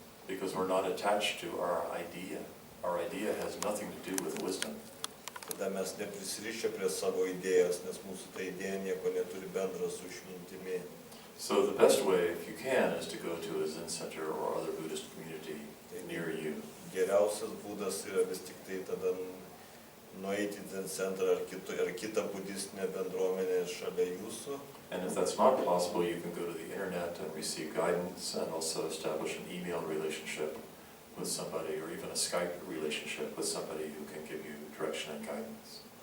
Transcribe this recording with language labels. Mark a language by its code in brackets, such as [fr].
[en] Because we're not attached to our idea. Our idea has nothing to do with wisdom. [lt] Tada mes neprisirišę prie savo idėjos, nes mūsų ta idėja nieko neturi bendro su išmintimi. [en] So the best way, if you can, is to go to a Zen center or other Buddhist community near you. [lt] Geriausias būdas yra vis tik tai tada nueiti į Zen centrą ar kitą budistinę bendruomenę šalia jūsų. [en] And if that's not possible, you can go to the internet and receive guidance and also establish an email relationship with somebody or even a Skype relationship with somebody who can give you direction and guidance.